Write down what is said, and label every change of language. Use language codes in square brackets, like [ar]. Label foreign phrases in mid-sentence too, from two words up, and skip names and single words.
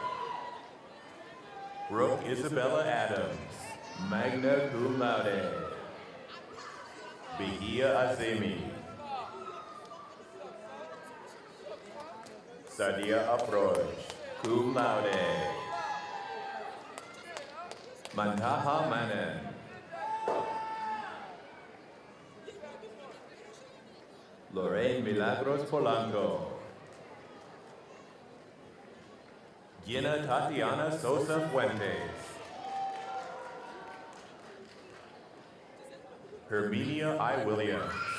[en] Brooke Isabella Adams, [la] magna cum laude. [en] Behia Azemi. Sadia Afroj, [la] cum laude. [en] Mantaha Manen. Lorraine Milagros Polanco. Gina Tatiana Sosa Fuentes. Herminia I. Williams.